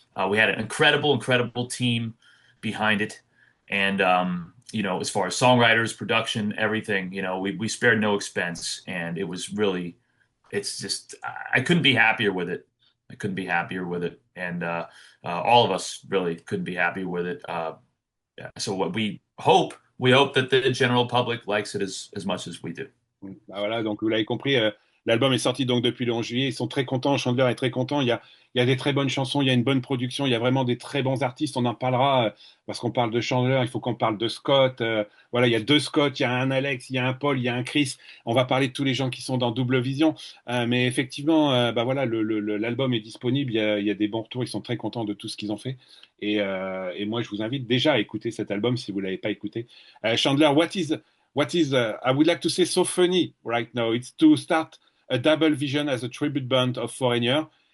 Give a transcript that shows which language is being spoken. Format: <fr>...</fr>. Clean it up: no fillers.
<en>We had an incredible team behind it, and you know, as far as songwriters, production, everything, you know, we spared no expense, and it was really. It's just, I couldn't be happier with it. I couldn't be happier with it. And all of us really couldn't be happier with it. Yeah. So what we hope that the general public likes it as much as we do.</en> <fr>Bah voilà, donc vous l'avez compris, l'album est sorti donc depuis le 11 juillet. Ils sont très contents, Chandler est très content. Il y a des très bonnes chansons, il y a une bonne production, il y a vraiment des très bons artistes. On en parlera parce qu'on parle de Chandler, il faut qu'on parle de Scott. Voilà, il y a deux Scott, il y a un Alex, il y a un Paul, il y a un Chris. On va parler de tous les gens qui sont dans Double Vision. Mais effectivement, bah voilà, l'album est disponible, il y a des bons retours, ils sont très contents de tout ce qu'ils ont fait. Et moi, je vous invite déjà à écouter cet album si vous ne l'avez pas écouté.</fr> <en>Chandler, I would like to say so funny right now. It's to start a double vision as a tribute band of Foreigner.</en>